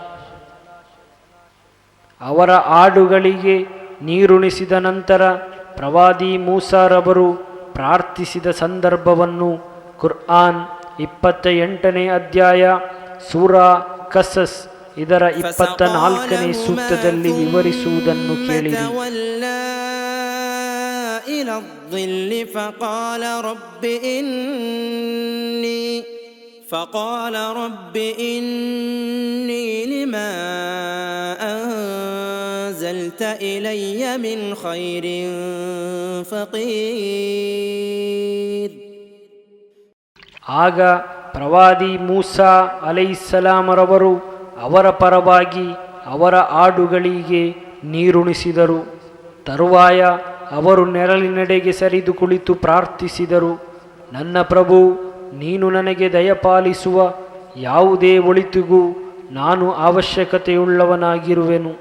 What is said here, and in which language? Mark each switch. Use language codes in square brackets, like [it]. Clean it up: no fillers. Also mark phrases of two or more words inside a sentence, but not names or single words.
[kn] ಅವರ ಆಡುಗಳಿಗೆ ನೀರುಣಿಸಿದ ನಂತರ ಪ್ರವಾದಿ ಮೂಸಾರವರು ಪ್ರಾರ್ಥಿಸಿದ ಸಂದರ್ಭವನ್ನು ಕುರ್ಆನ್ 28ನೇ ಅಧ್ಯಾಯ ಸೂರಾ ಕಸಸ್ ಇದರ 24ನೇ ಸೂಕ್ತದಲ್ಲಿ ವಿವರಿಸುವುದನ್ನು ಕೇಳಿರಿ. [ar] فقال رب إني لما أنزلت إلي من خير فقير. [kn] ಆಗ ಪ್ರವಾದಿ ಮೂಸಾ ಅಲೈಹಿಸ್ಸಲಾಮರವರು ಅವರ ಪರವಾಗಿ ಅವರ ಆಡುಗಳಿಗೆ ನೀರುಣಿಸಿದರು. ತರುವಾಯ ಅವರು ನೆರಳಿನೆಡೆಗೆ ಸರಿದು ಕುಳಿತು ಪ್ರಾರ್ಥಿಸಿದರು, ನನ್ನ ಪ್ರಭು, ನೀನು ನನಗೆ ದಯಪಾಲಿಸುವ ಯಾವುದೇ ಒಳಿತಿಗೂ ನಾನು ಅವಶ್ಯಕತೆಯುಳ್ಳವನಾಗಿರುವೆನು.